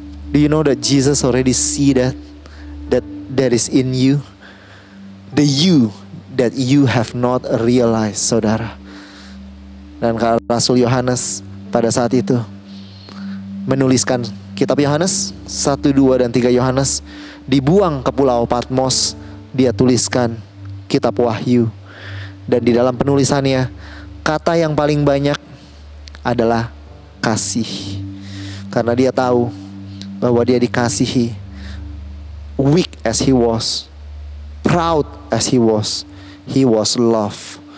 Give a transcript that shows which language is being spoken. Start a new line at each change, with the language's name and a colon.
English: Do you know that Jesus already see that is in you? The you that you have not realized, saudara.
Indonesian: Dan Rasul Yohanes pada saat itu menuliskan kitab Yohanes 1, 2, dan 3 Yohanes. Dibuang ke pulau Patmos, dia tuliskan kitab Wahyu. Dan di dalam penulisannya, kata yang paling banyak adalah kasih. Karena dia tahu bahwa dia dikasihi.
English: Weak as he was, proud as he was loved.